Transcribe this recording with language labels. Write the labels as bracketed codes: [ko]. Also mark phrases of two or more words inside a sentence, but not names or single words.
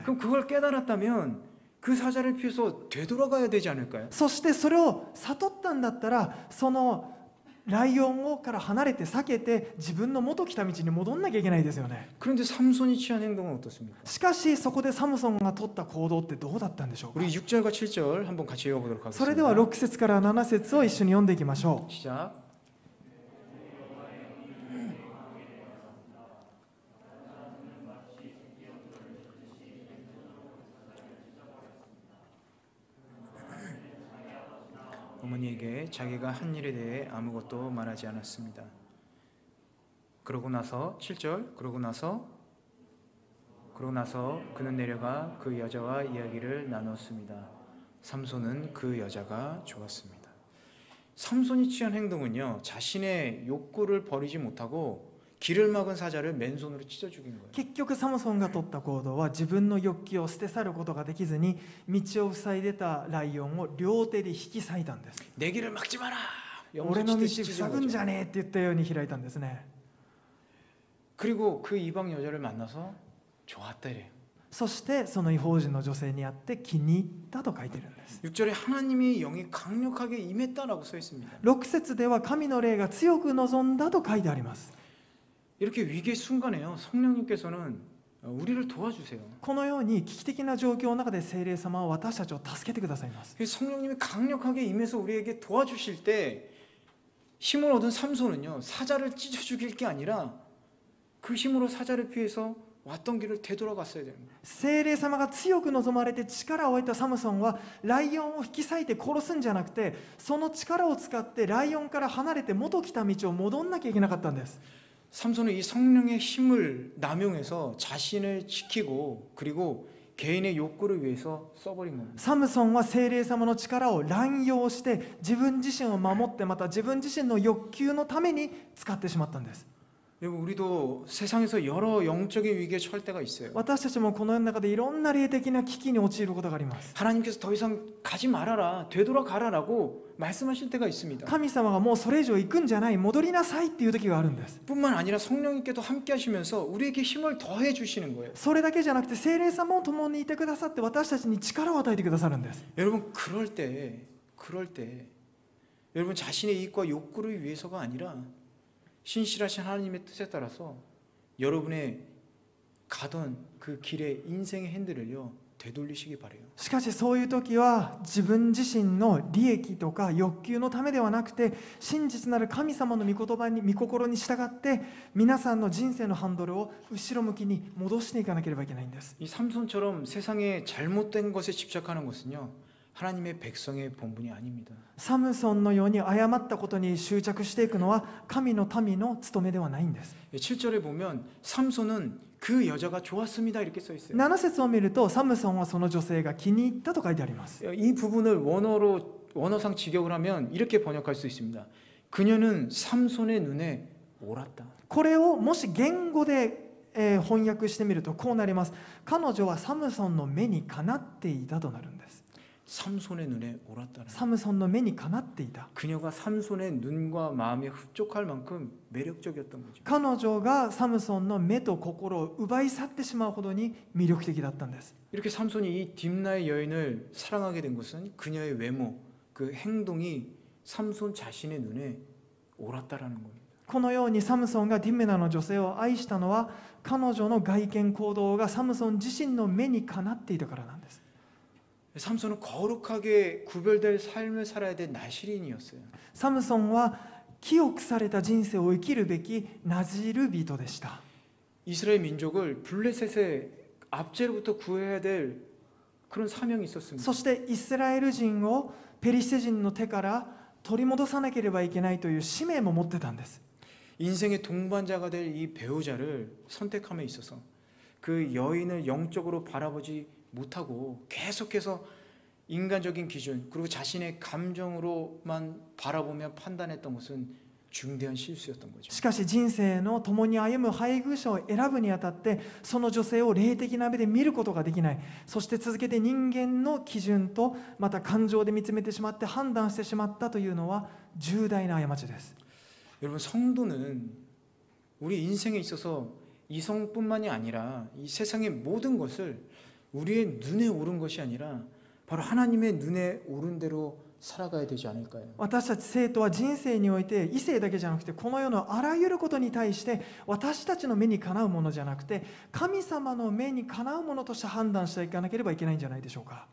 [ko] 그럼 그걸 깨달았다면 그 사자를 피해서 되돌아가야 되지 않을까요? [ja] そしてそれを悟ったんだったらそのライオンから離れて避けて自分の元来た道に戻んなきゃいけないですよね。 [ko] 그런데 삼손이 취한 행동은 어떻습니까? [ja] しかしそこでサムソンが取った行動ってどうだったんでしょうか。 [ko] 우리 6절과 7절 한번 같이 읽어보도록 [ja] それでは [ko] 하겠습니다. [ja] 6節から7節を一緒に読んでいきましょう。 [ko] 시작. 어머니에게 자기가 한 일에 대해 아무것도 말하지 않았습니다. 그러고 나서 7절 그러고 나서 그는 내려가 그 여자와 이야기를 나눴습니다. 삼손은 그 여자가 좋았습니다. 삼손이 취한 행동은요 자신의 욕구를 버리지 못하고 길을 막은 사자를 맨손으로 찢어 죽인 거예요. [ja] 結局サムソンが取った行動は自分の欲求を捨て去ることができずに道を塞いでたライオンを両手で引き裂いたんです。 [ko] 내 길을 막지 마라. [ja] 俺の道 [ko] 염소 찢어진 [ja] 塞ぐん [ko] 거죠. [ja] じゃねえって言ったように開いたんですね。 [ko] 그리고 그 이방 여자를 만나서 좋았다 이래요. [ja] そしてその異邦人の女性に会って気に入ったと書いてるんです。 [ko] 6절에 하나님의 영이 강력하게 임했다라고 써 있습니다. [ja] 6 節では神の霊が強く望んだと書いてあります。 [ko] 이렇게 위기의 순간에요. 성령님께서는 우리를 도와주세요. [ja] このように危機的な状況の中で聖霊様は私たちを助けてくださいます。 [ko] 성령님이 강력하게 임해서 우리에게 도와주실 때 힘을 얻은 삼손은요. 사자를 찢어 죽일 게 아니라 그 힘으로 사자를 피해서 왔던 길을 되돌아갔어야 되는 거예요. [ja] 聖霊様が強く望まれて力を得たサムソンはライオンを引き裂いて殺すんじゃなくてその力を使ってライオンから離れて元来た道を戻んなきゃいけなかったんです。 [ko] 삼손은 이 성령의 힘을 남용해서 자신을 지키고 그리고 개인의 욕구를 위해서 써버린 겁니다. [ja] サムソンは聖霊様の力を乱用して自分自身を守ってまた自分自身の欲求のために使ってしまったんです。 [ko] 여러분 우리도 세상에서 여러 영적인 위기에 처할 때가 있어요. [ja] 私たちもこの世の中でいろんな霊的な危機に陥ることがあります。 [ko] 하나님께서 더 이상 가지 말아라, 되돌아가라라고 말씀하실 때가 있습니다. [ja] 神様がもうそれ以上行くんじゃない、戻りなさいっていう時があるんです。 [ko] 뿐만 아니라 성령님께도 함께 하시면서 우리에게 힘을 더해 주시는 거예요. [ja] それだけじゃなくて聖霊様も共にいてくださって私たちに力を与えてくださるんです。 [ko] 여러분 그럴 때 여러분 자신의 이익과 욕구를 위해서가 아니라 신실하신 하나님의 뜻에 따라서 여러분의 가던 그 길의 인생의 핸들을요 되돌리시기 바래요. [ja] しかしそういう時は自分自身の利益とか欲求のためではなくて真実なる神様の御言葉に御心に従って皆さんの人生のハンドルを後ろ向きに戻していかなければいけないんです。 [ko] 이 삼손처럼 세상의 잘못된 것에 집착하는 것은요 하나님의 백성의 본분이 아닙니다. [ja] サムソンのように誤ったことに執着していくのは神の民の務めではないんです。 [ko] 7절에 보면 삼손은 그 여자가 좋았습니다 이렇게 써 있어요. [ja] 7 節を見るとサムソンはその女性が気に入ったと書いてあります。 [ko] 이 부분을 원어상 직역을 하면 이렇게 번역할 수 있습니다. 그녀는 삼손의 눈에 옳았다. [ja] これをもし言語で翻訳してみるとこうなります。彼女はサムソンの目にかなっていたとなるんです。 [ko] 삼손의 눈에 옳았다는. [ja] サムソンの目にかなっていた。 [ko] 그녀가 삼손의 눈과 마음에 흡족할 만큼 매력적이었던 거죠. [ja] 彼女がサムソンの目と心を奪い去ってしまうほどに魅力的だったんです。 [ko] 이렇게 삼손이 이 딥나의 여인을 사랑하게 된 것은 그녀의 외모, 그 행동이 삼손 자신의 눈에 옳았다라는 겁니다. [ja] このようにサムソンがディメナの女性を愛したのは彼女の外見行動がサムソン自身の目にかなっていたからなんです。 [ko] 삼손은 거룩하게 구별될 삶을 살아야 될 나시린이었어요. [ja] サムソンは清くされた人生を生きるべきナジル人でした。 [ko] 이스라엘 민족을 블레셋의 압제로부터 구해야 될 그런 사명이 있었습니다. [ja] そしてイスラエル人をペリシテ人の手から取り戻さなければいけないという使命も持ってたんです。 [ko] 인생의 동반자가 될 이 배우자를 선택함에 있어서 그 여인을 영적으로 바라보지 못하고 계속해서 인간적인 기준 그리고 자신의 감정으로만 바라보며 판단했던 것은 중대한 실수였던 거죠. [ja] しかし人生の共に歩む配偶者を選ぶにあたってその女性を霊的な目で見ることができない。そして続けて人間の基準とまた感情で見つめてしまって判断してしまったというのは重大な過ちです。 [ko] 여러분 성도는 우리 인생에 있어서 이성뿐만이 아니라 이 세상의 모든 것을 우리의 눈에 오른 것이 아니라 바로 하나님의 눈에 오른 대로 살아가야 되지 않을까요? [ja] 私たち生徒は人生において異性だけじゃなくてこの世のあらゆることに対して私たちの目にかなうものじゃなくて神様の目にかなうものとして判断していかなければいけないんじゃないでしょうか。